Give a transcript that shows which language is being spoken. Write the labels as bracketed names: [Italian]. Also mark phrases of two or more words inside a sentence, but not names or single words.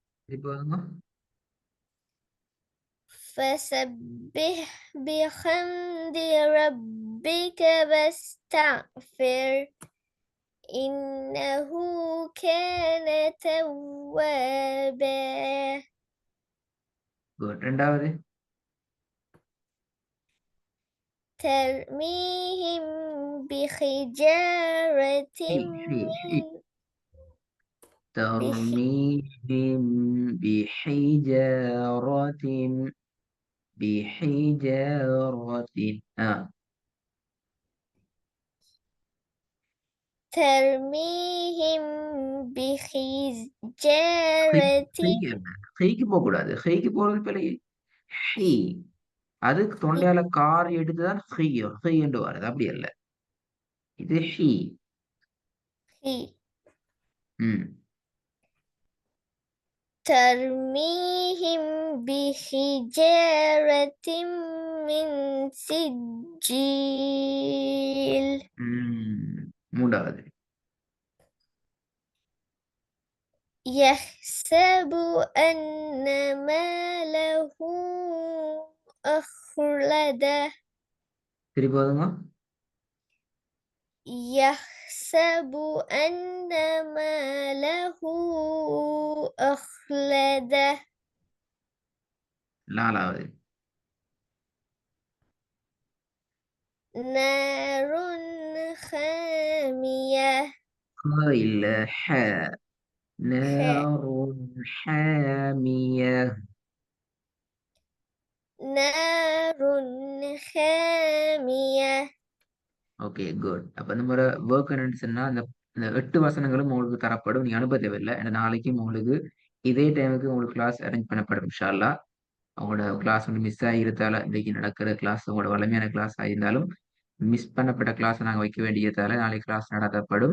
[Tamil] திருப்பி வாங்க. [Arabic] فسبح بحمد ربك واستغفر إنه كان توابا. [Tamil] குட். ரெண்டாவது. [Arabic] ترميهم بحجارة ஹி ஹி ஹி. من ترميهم بحجارة بحجارة ترميهم ஹி بحجارة [Tamil] ஹிக்கு போக கூடாது. ஹிக்கு போறது பிள்ளை. ஹி அதுக்கு தொண்டையால கார் எடுத்துதான் ஹி என்று வருது. அப்படி அல்ல. இது ஹி. ம். [Arabic] ترميهم بحجارة من سجيل. [Tamil] மூன்றாவது. [Arabic] يحسب أن ماله أخلده. [Tamil] திருப்பி போதுங்க. [Arabic] يحسب أن ماله أخلده. [Tamil] நாலாவது. [Arabic] نار خامية. [Tamil] இல்ல ஹ. [Arabic] نار حامية. نار خامية. [English] okay good. [Tamil] அப்ப நம்மளோட ஒர்க் என்னன்னு சொன்னா அந்த இந்த 8 வசனங்களும் உங்களுக்கு தரப்படும். நீங்க அனுப்ப தேவையில்லை. ஏன்னா நாளைக்கும் உங்களுக்கு இதே டைமுக்கு உங்களுக்கு [English] class arrange [Tamil] பண்ணப்படும் [Arabic] إن شاء الله. [Tamil] அவங்களோட கிளாஸ் வந்து மிஸ் ஆகியிருந்தால இன்றைக்கு நடக்கிற கிளாஸ் உங்களோட வலிமையான கிளாஸ் ஆகியிருந்தாலும் மிஸ் பண்ணப்பட்ட கிளாஸை நாங்கள் வைக்க வேண்டியதால நாளைக்கு கிளாஸ் நடத்தப்படும்.